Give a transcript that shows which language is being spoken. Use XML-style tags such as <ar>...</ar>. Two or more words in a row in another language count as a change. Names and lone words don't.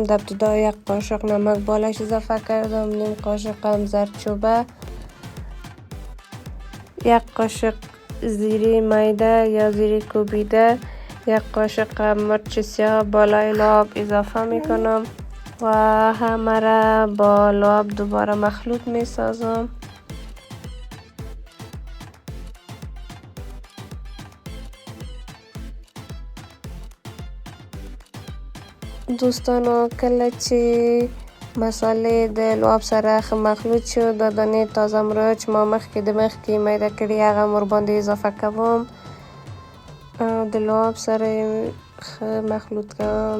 <fa>در ابتدا 1 قاشق نمک بالایش اضافه کردم، 1 قاشق هم زردچوبه، 1 قاشق زیره میده یا زیره کوبیده، 1 قاشق مرچ سیاه بالای لعاب اضافه میکنم و همه را با لعاب دوباره مخلوط میسازم.</fa> <ps>دوستانو کله چې مسالې د لعاب سره مخلوط شو، د دانې تازه مرچ ما مخکې میده کړي هغه ور باندې اضافه کوم او د لعاب سره مخلوط کوم.</ps>